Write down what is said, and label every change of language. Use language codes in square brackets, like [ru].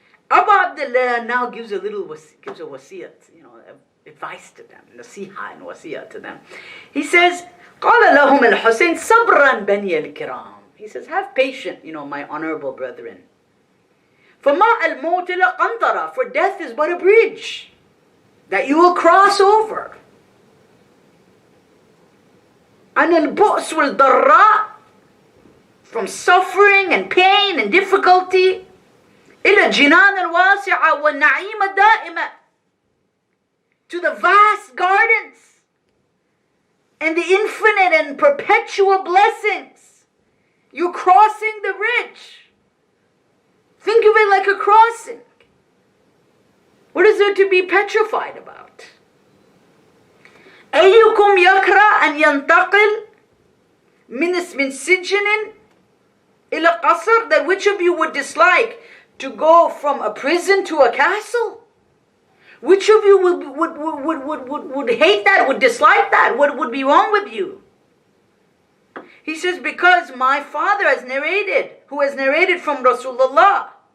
[en] Abu Abdullah now gives a wasiyat, advice to them, nasiha and wasiyat to them. He says, [ar] قَالَ لَهُمْ الْحُسَيْنِ صَبْرًا بَنِيَ الْكِرَامِ. [en] He says, have patience, my honorable brethren. [ar] فَمَا الْمَوْتِ لَقَنْطَرَةٌ. [en] For death is but a bridge that you will cross over. [ar] عَنِ الْبُؤْسِ وَالْضَرَّاءِ. [en] From suffering and pain and difficulty. [ar] إِلَى الْجِنَانِ الْوَاسِعَةِ وَالنَّعِيمَ الدَّائِمَةِ. [en] to the vast gardens and the infinite and perpetual blessings. You're crossing the bridge. Think of it like a crossing. What is there to be petrified about? [ar] أيكم يكره أن ينتقل من سجن إلى قصر? [en] That which of you would dislike to go from a prison to a castle? Which of you would hate that, would dislike that? What would be wrong with you? He says, because my father has narrated, who has narrated from Rasulullah.